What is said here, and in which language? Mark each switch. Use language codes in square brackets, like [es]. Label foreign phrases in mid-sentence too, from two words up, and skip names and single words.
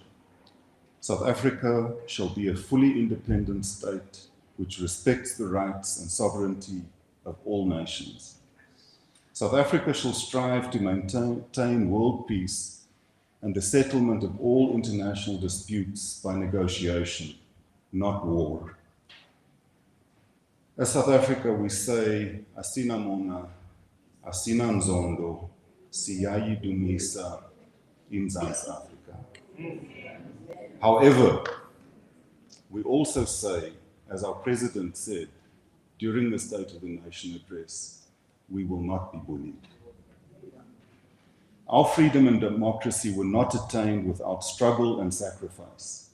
[en] South Africa shall be a fully independent state which respects the rights and sovereignty of all nations. South Africa shall strive to maintain world peace and the settlement of all international disputes by negotiation, not war. As South Africa, we say, [zu] asina mona, asina nzondo, siyayidumisa [en] in South Africa. However, we also say, as our president said during the State of the Nation address, we will not be bullied. Our freedom and democracy were not attained without struggle and sacrifice.